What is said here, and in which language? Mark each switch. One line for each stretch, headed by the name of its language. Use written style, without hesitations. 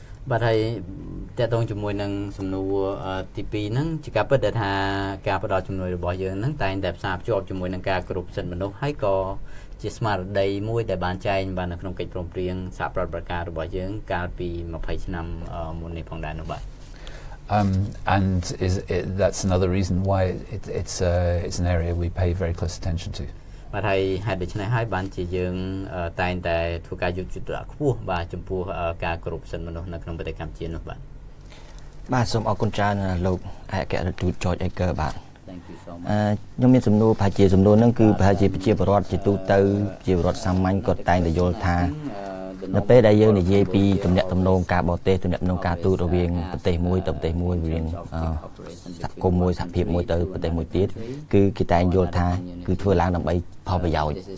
Khmer: បាទហើយតកតងជាមួយនឹងសំណួរទី2ហ្នឹងជាការពិតដែលថាការផ្ដល់ជំនួយរបស់យើងហ្នឹងតែងតែផ្សារភ្ជាប់ជាមួយនឹងការគោរពសិទ្ធិមនុស្សហើយក៏ជាស្មារតីមួយដែលបានចែងបាននៅក្នុងកិច្ចព្រមព្រៀងសហប្រតិបត្តិការរបស់យើងកាលពី20ឆ្នាំមុននេះផងដែរនោះបាទ
English: and that's another reason why it's an area we pay very close attention to.
Khmer: បាទហើយហេតុដូច្នេះហើយបានជាយើងតែងតែធ្វើការយកចិត្តទុកដាក់ខ្ពស់បាទចំពោះការគោរពសិទ្ធិមនុស្សនៅក្នុងប្រទេសកម្ពុជានោះបាទ បាទសូមអរគុណច្រើនលោកឯកអគ្គរដ្ឋទូត George Edgar បាទ
English: Thank you so much
Khmer: ខ្ញុំមានសំណួរប្រហែលជាសំណួរហ្នឹងគឺប្រហែលជាប្រជាពលរដ្ឋជាទូទៅជាពលរដ្ឋសាមញ្ញគាត់តែងតែយល់ថានៅពេលដែលយើងនិយាយពីទំនាក់ទំនងការបរទេសទំនាក់ទំនងការទូតរវាងប្រទេសមួយទៅប្រទេសមួយរវាងសហគមន៍មួយសហភាពមួយទៅប្រទេសមួយទៀតគឺគេតែងយល់ថាគឺធ្វើឡើងដើម្បីផលប្រយោជន៍